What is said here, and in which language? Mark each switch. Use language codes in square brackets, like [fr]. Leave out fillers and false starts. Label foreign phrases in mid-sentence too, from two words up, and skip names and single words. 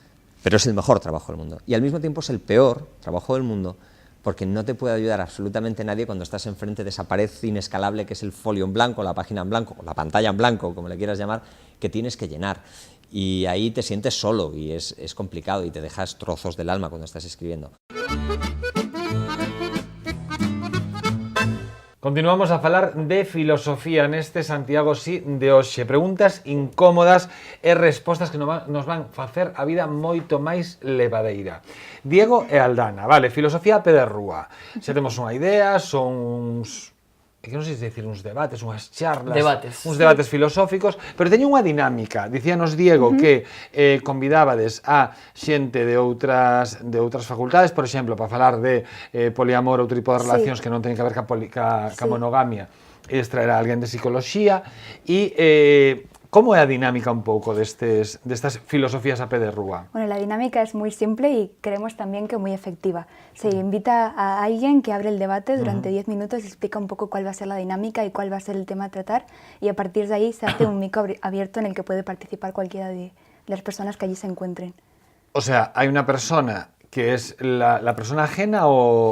[es] Pero es el mejor trabajo del mundo, y al mismo tiempo es el peor trabajo del mundo, porque no te puede ayudar absolutamente nadie cuando estás enfrente de esa pared inescalable que es el folio en blanco, la página en blanco, o la pantalla en blanco, como le quieras llamar, que tienes que llenar. Y ahí te sientes solo y es complicado y te dejas trozos del alma cuando estás escribiendo. [gl] Continuamos a falar de filosofía neste Santiago Sí de hoxe. Preguntas incómodas e respostas que nos van facer a vida moito máis levadeira. Diego e Aldana, vale, filosofía a pé de rúa. Xa temos unha idea, son uns... que non sei se dicir uns debates, unhas charlas, uns debates filosóficos, pero teño unha dinámica. Dicíanos Diego que convidábades a xente de outras facultades, por exemplo, para falar de poliamor ou outro tipo de relacións que non teñen que ver ca monogamia, e extraer a alguén de psicoloxía, e como é a dinámica un pouco destas filosofías a pé de rúa? [es] Bueno, la dinámica es muy simple y creemos también que muy efectiva. Se invita a alguien que abre el debate durante 10 minutos y explica un poco cuál va a ser la dinámica y cuál va a ser el tema a tratar, y a partir de ahí se hace un micro abierto en el que puede participar cualquiera de las personas que allí se encuentren. O sea, hay una persona que es la persona ajena o...